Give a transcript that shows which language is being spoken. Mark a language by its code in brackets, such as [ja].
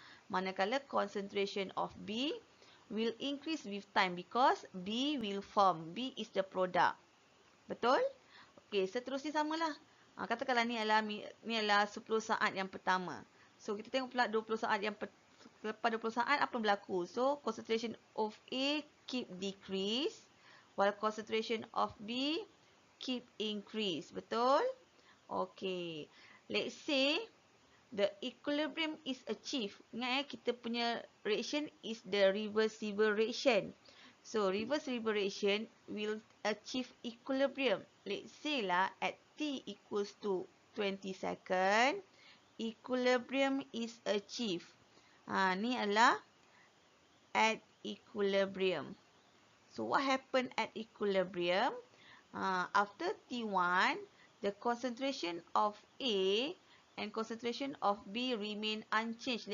[ms] Manakala [en] concentration of B will increase with time because B will form. B is the product. [ms] Betul? Okey, seterusnya samalah. Katakanlah ni adalah 10 saat yang pertama. So, kita tengok pula 20 saat yang lepas 20 saat apa yang berlaku. [en] So, concentration of A keep decrease while concentration of B keep increase. [ms] Betul? Okey. [en] Let's say the equilibrium is achieved. [ms] Ingat kita punya [en] reaction is the reversible reaction. So, reversible reaction will achieve equilibrium. Let's say lah at T equals to 20 second, equilibrium is achieved. [ms] Ni adalah [en] at equilibrium. So, what happened at equilibrium? After T1, the concentration of A and concentration of B remain unchanged.